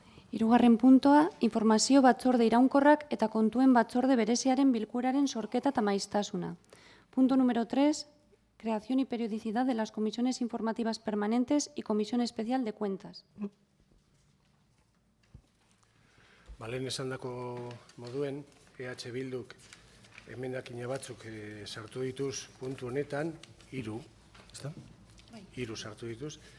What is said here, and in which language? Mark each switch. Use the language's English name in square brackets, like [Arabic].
[Basque] Hirugarren puntoa, informazio batzorde iraunkorrak eta kontuen batzorde bereziaren bilkuraren sorketa eta maiztasuna. [Spanish] Punto número 3, creación y periodicidad de las comisiones informativas permanentes y comisión especial de cuentas. [Basque] Balen esandako moduen, EH Bilduk emendakina batzuk sartu dituz puntu honetan, 3, ezta? 3 sartu dituz.